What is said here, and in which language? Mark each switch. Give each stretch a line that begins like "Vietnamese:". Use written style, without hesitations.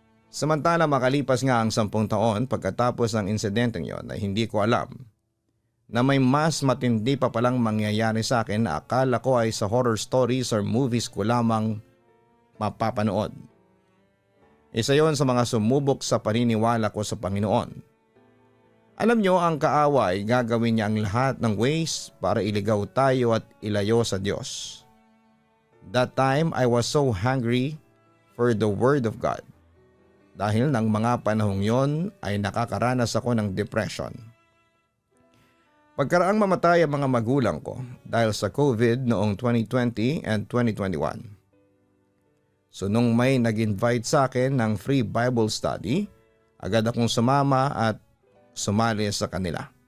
Filipino: Samantala makalipas nga ang 10 taon pagkatapos ng insidenteng yon ay hindi ko alam na may mas matindi pa palang mangyayari sa akin na akala ko ay sa horror stories or movies ko lamang mapapanood. Isa yon sa mga sumubok sa paniniwala ko sa Panginoon. Alam nyo, ang kaaway gagawin niya ang lahat ng ways para iligaw tayo at ilayo sa Diyos.
English: That time I was so hungry for the Word of God.
Filipino: Dahil ng mga panahong yon ay nakakaranas ako ng depression. Pagkaraang mamatay ang mga magulang ko dahil sa COVID noong 2020 and 2021. So nung may nag-invite sa akin ng free Bible study, agad akong sumama at sumali sa kanila.